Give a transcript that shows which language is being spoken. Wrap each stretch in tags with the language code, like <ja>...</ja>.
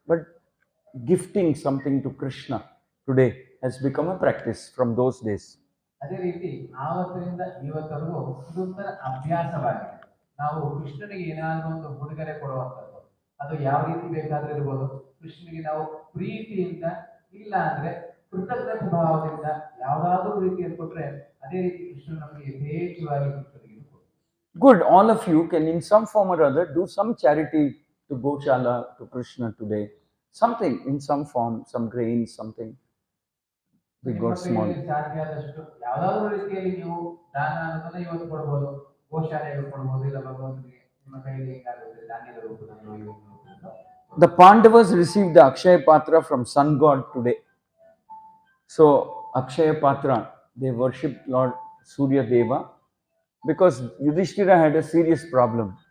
<en>But gifting something to Krishna today has become a practice from those days.</en> <kn>ಅದೇ ರೀತಿ ಆವತ್ತಿನಿಂದ ಇವತ್ತರೆಗೂ ಇದೊಂಥರ ಅಭ್ಯಾಸವಾಗಿದೆ. ನಾವು ಕೃಷ್ಣನಿಗೆ ಏನಾದರೂ ಒಂದು ಉಡುಗೊರೆ ಕೊಡುವಂಥದ್ದು, ಅದು ಯಾವ ರೀತಿ ಬೇಕಾದ್ರೂ ಇರ್ಬೋದು. ಕೃಷ್ಣನಿಗೆ ನಾವು ಪ್ರೀತಿಯಿಂದ, ಇಲ್ಲ ಅಂದ್ರೆ ಕೃತಜ್ಞತೆ ಭಾವದಿಂದ ಯಾವುದಾದ್ರೂ ರೀತಿಯಲ್ಲಿ ಕೊಟ್ರೆ ಅದೇ ರೀತಿ ಕೃಷ್ಣ ನಮಗೆ ಯಥೇಚ್ಛವಾಗಿ ಕೃತಜ್ಞತೆ ಕೊಡ್ತಾರೆ.</kn> <en>Good, all of you can in some form or other do some charity to Goshala, to Krishna today. Something in some form, some grains, something big</en> <kn>ನಿಮ್ಮ</kn> <en>or small.</en> <kn>ಕೈಯಲ್ಲಿ ಸಾಧ್ಯ ಆದಷ್ಟು ಯಾವುದಾದ್ರೂ ರೀತಿಯಲ್ಲಿ ನೀವು ದಾನ ಅನ್ನೋದನ್ನ ಇವತ್ತು ಕೊಡ್ಬೋದು, ಗೋಶಾಲೆಗೆ ಕೊಡ್ಬೋದು, ಇಲ್ಲ ಭಗವಂತನಿಗೆ ನಿಮ್ಮ ಕೈಯಲ್ಲಿ ಏನಾಗುತ್ತೆ ಧಾನ್ಯದ ರೂಪದಲ್ಲೋ ಇವತ್ತು ರೂಪದಲ್ಲೋ.</kn> <en>The Pandavas received the Akshaya Patra from sun god today. So Akshaya Patra, they worshipped Lord Surya Deva because Yudhishthira had a serious problem.</en>